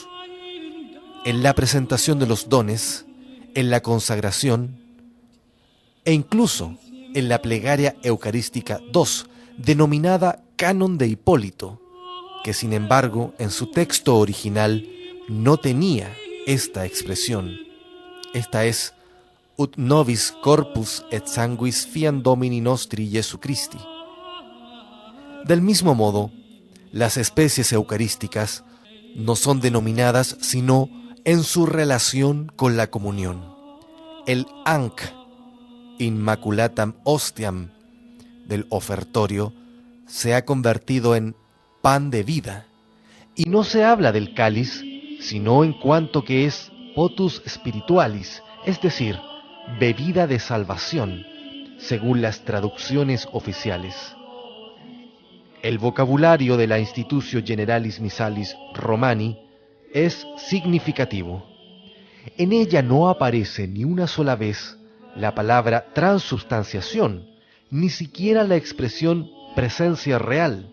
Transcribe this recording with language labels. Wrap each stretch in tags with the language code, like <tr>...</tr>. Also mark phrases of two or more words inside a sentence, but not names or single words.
<es>En la presentación de los dones, en la consagración e incluso en la plegaria eucarística 2, denominada Canon de Hipólito, que sin embargo en su texto original no tenía esta expresión. Esta es</es> <la>ut nobis corpus et sanguis fiam Domini nostri Jesu Christi.</la> <es>Del mismo modo, las especies eucarísticas no son denominadas sino en su relación con la comunión. El</es> <la>Anc Immaculatam Hostiam</la> <es>del ofertorio se ha convertido en pan de vida, y no se habla del cáliz sino en cuanto que es</es> <la>potus spiritualis,</la> <es>es decir, bebida de salvación, según las traducciones oficiales. El vocabulario de la Institutio Generalis Missalis Romani es significativo. En ella no aparece ni una sola vez la palabra transubstanciación, ni siquiera la expresión presencia real.</es>